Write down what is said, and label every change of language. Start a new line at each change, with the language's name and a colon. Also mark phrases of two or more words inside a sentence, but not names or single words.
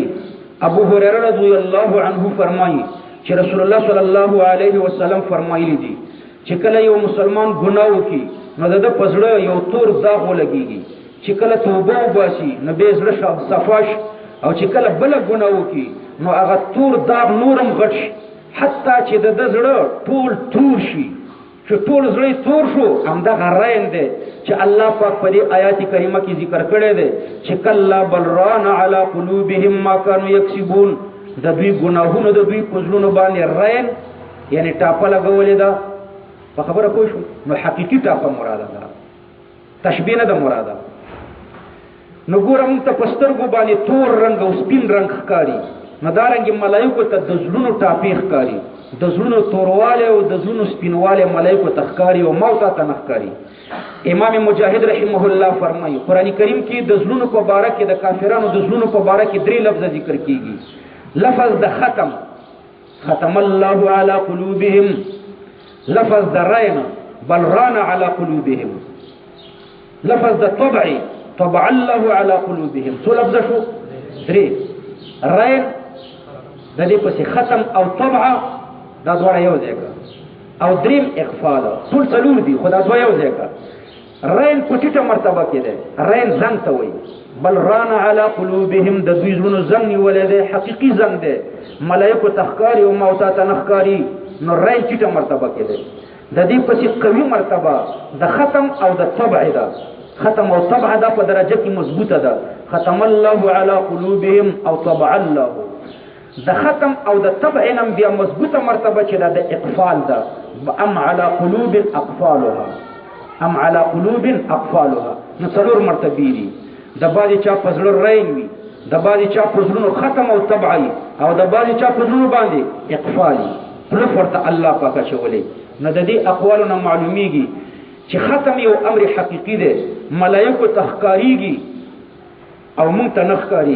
Pashto: ابو هریره
Arabic: رضی الله عنه
Pashto: فرمایي چې رسول الله
Arabic: صلی الله علیه وسلم
Pashto: فرمایلی دي چې کله یو مسلمان ګناه وکړي نو د ده په زړه یو تور داغ ولګېږي، چې کله توبه وباسي نو بیا زړه صفا شي، او چې کله بله ګناه وکړي نو هغه تور داغ نورم غټ شي، حتی چې د ده زړه ټول تور شي. چې ټول زړه تور شو، همدغه رین دی چې الله پاک په دې آیات کریمه کې ذکر کړی دی چې
Arabic: کلا بل ران علی قلوبهم ما كانوا یکسبون،
Pashto: د دوی ګناهونو د دوی په زړونو باندې رین یعنی ټاپه لګولې ده. په خبره پوه شو؟ نو حقیقي ټاپه مراده ده، تشبیه نه ده مراده. نو ګوره موږ ته په سترګو باندې تور رنګ او سپین رنګ ښکاري، نو دارنګې ملایکو ته د زړونو ټاپې ښکاري، د زړونو توروالی او د زړونو سپینوالی ملایکو ته ښکاري او موتا ته نه ښکاري. امام مجاهد
Arabic: رحمه الله
Pashto: فرمایي قرآن کریم کې د زړونو په باره کې د کافرانو د زړونو په باره کې 3 لفظه ذکر کیږي. لفظ د ختم،
Arabic: ختم الله على قلوبهم،
Pashto: لفظ د رین،
Arabic: بل ران على قلوبهم،
Pashto: لفظ د طبع،
Arabic: طبع الله على قلوبهم.
Pashto: څو لفظه شو؟ 3. رین د دې پسې ختم او طبع، دا دواړه یو ځای کړه، او دریم اقفال، ټول 4 دي خو دا دوه یو ځای کړه. رین په ټیټه مرتبه کې دی، رین زنګ ته وایي.
Arabic: بل ران علی قلوبهم،
Pashto: د دوی زړونو زنګ نیولی دی، حقیقي زنګ دی، ملایکو ته ښکاري او موتا ته نه ښکاري. نو رین ټیټه مرتبه کې دی. د دې پسې قوي مرتبه د ختم او د طبع ده. ختم او طبع دا په درجه کې مضبوطه ده.
Arabic: ختم الله علی قلوبهم
Pashto: او
Arabic: طبع الله.
Pashto: د ختم او د طبع نم بیا مضبوطه مرتبه چې ده د اقفال ده.
Arabic: ام علی قلوب اقفالها، ام علی قلوب اقفالها.
Pashto: نو 4 مرتبې دي. د بعضې چا په زړه رین وي، د بعضې چا په زړونو ختم او طبع وي، او د بعضې چا په زړونو باندې اقفال وي. پلف ورته الله پاک اچولی. نو د دې اقوالو نه معلومیږي چې ختم یو امر حقیقي دی، ملایکو ته ښکارېږي او موږ ته نه ښکاري.